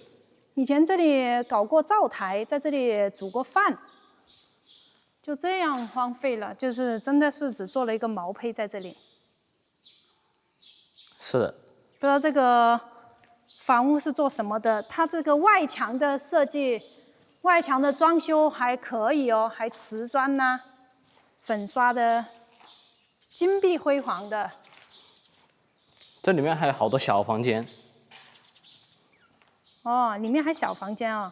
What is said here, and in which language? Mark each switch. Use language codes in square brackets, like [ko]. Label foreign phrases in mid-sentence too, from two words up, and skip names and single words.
[zh] 以前這裡搞過灶台，在這裡煮過飯，就這樣荒廢了，就是真的是只做了一個毛坯在這裡。是的。不知道這個房屋是做什麼的？它這個外牆的設計，外牆的裝修還可以哦，還瓷磚吶，粉刷的金碧輝煌的。這裡面還有好多小房間。哦，裡面還小房間啊。